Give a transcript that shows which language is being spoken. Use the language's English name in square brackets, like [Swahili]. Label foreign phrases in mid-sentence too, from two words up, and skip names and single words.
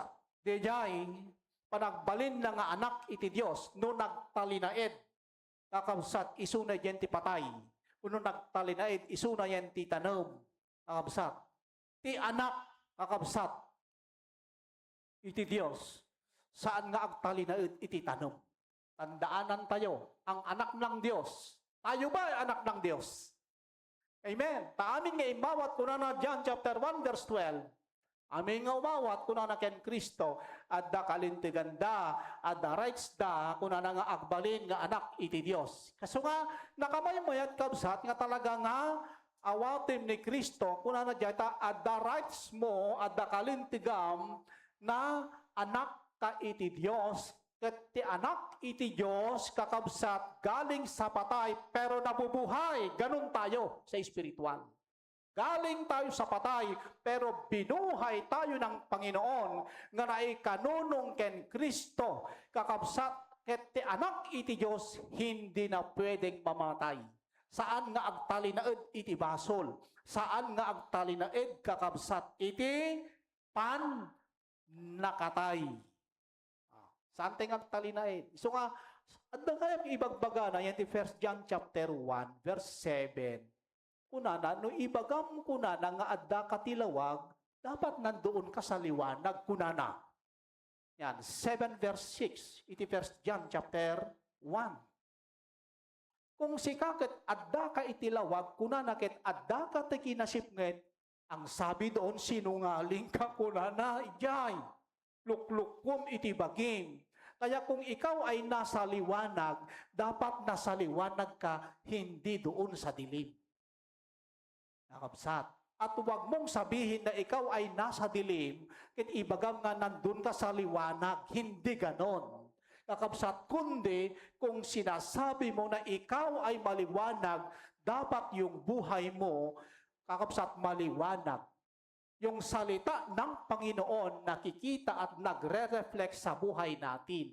[Iloko] Diyay, panagbalin na nga anak iti Diyos, no nagtalinaid. Kakabsat, isuna yan ti patay. No nagtalinaid, isuna yan ti tanom. Kakabsat. Ti anak, kakabsat. Iti Diyos. Saan nga agtalinaid iti tanom? [Filipino] Tandaanan tayo, ang anak ng Diyos. Tayo ba ay anak ng Diyos? Amen. [Iloko] Taamin nga imawat ko na John chapter 1 verse 12. Amin nga umawat ko na ken Kristo at da kalintiganda at da rights da kung na nga agbalin nga anak iti Diyos. Kaso nga nakamayamayat kabsat nga talaga nga awatim ni Kristo kung na jayta at da rights mo at da kalintigam na anak ka iti Diyos. Kat ti anak iti Diyos kakabsat [Filipino] galing sa patay pero nabubuhay. Ganun tayo sa espiritual. Galing tayo sa patay pero binuhay tayo ng Panginoon [Iloko] nga naikanunong ken Kristo. Kakabsat ket ti anak iti Diyos [Filipino] hindi na pwedeng mamatay. [Iloko] Saan nga agtalinaed iti basol? Saan nga agtalinaed kakabsat iti pan nakatay? Saan tayo agtalinaid? So nga, [Filipino] at kaya [Iloko] ibagbaga na yan, 1 John chapter 1, verse 7. Kunana, no ibagam kunana nga adda katilawag, [Filipino] dapat nandoon ka sa liwanag kunana. [Iloko] Yan, 7 verse 6, iti 1 John chapter 1. Kung si kakit adda ka itilawag, kunana ket adda ka ti kinasipnget, [Filipino] ang sabi doon, sinungaling ka kunana, ijay. [Iloko] Luklukum iti bagim. [Filipino] Kaya kung ikaw ay nasa liwanag, dapat nasa liwanag ka, hindi doon sa dilim. [Iloko] Nakabsat. [Filipino] At huwag mong sabihin na ikaw ay nasa dilim, [Iloko] kin ibagam nga [Filipino] nandun ka sa liwanag. Hindi ganon. Nakabsat, kundi kung sinasabi mo na ikaw ay maliwanag, dapat yung buhay mo, kakabsat, maliwanag. Yung salita ng Panginoon nakikita at nagre-reflect sa buhay natin.